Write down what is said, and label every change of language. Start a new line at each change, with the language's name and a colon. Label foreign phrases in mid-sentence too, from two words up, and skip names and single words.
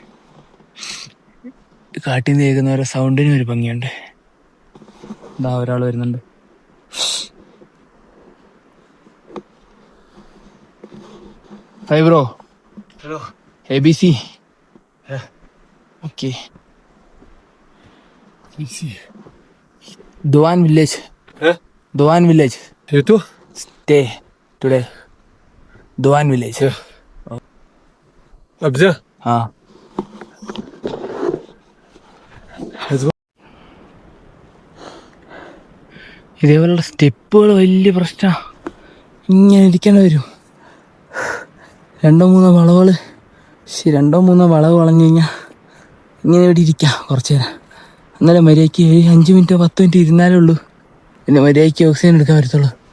Malayalam: കാട്ടിൽ നിന്ന് കേൾക്കുന്ന ഓരോ സൗണ്ടിനും ഒരു ഭംഗിയുണ്ട്. എന്താ ഒരാൾ വരുന്നുണ്ട്.
English: hi bro. हेलो
Malayalam: ABC. ഓക്കെ.
French: ici
English: Doan village. Doan village.
French: et toi
English: Stay today. Doan village.
French: ah bien ആ
English: let's go
Malayalam: ഇതേപോലുള്ള സ്റ്റെപ്പുകൾ വലിയ പ്രശ്നമാണ്. ഇങ്ങനെ ഇരിക്കേണ്ടി വരും. രണ്ടോ മൂന്നോ വളവ് വളഞ്ഞു കഴിഞ്ഞാൽ ഇങ്ങനെ ഇവിടെ ഇരിക്കാം കുറച്ച് നേരം. എന്നാലും മര്യാദയ്ക്ക് 5 മിനിറ്റോ 10 മിനിറ്റ് ഇരുന്നാലേ ഉള്ളൂ പിന്നെ മര്യാദയ്ക്ക് ഓക്സിജൻ എടുക്കാൻ പറ്റത്തുള്ളൂ.